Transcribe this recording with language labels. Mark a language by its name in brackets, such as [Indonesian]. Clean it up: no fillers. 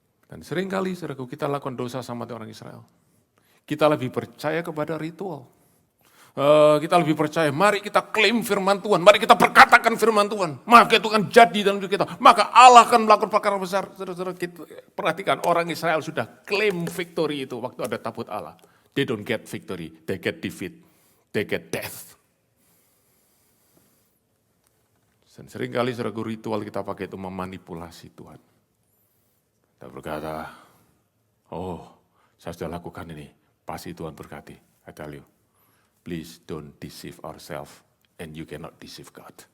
[Indonesian] Dan seringkali saudaraku kita lakukan dosa sama orang Israel. Kita lebih percaya kepada ritual. Kita lebih percaya, mari kita klaim firman Tuhan, mari kita berkatakan firman Tuhan, maka itu akan jadi dalam hidup kita, maka Allah akan melakukan perkara besar. Saudara-saudara, kita perhatikan orang Israel sudah klaim victory itu waktu ada tabut Allah. [English] They don't get victory, they get defeat, they get death. [Indonesian] Dan seringkali saudara ritual kita pakai itu memanipulasi Tuhan. Kita berkata, oh saya sudah lakukan ini, pasti Tuhan berkati. [English] I tell you, please don't deceive ourselves and you cannot deceive God.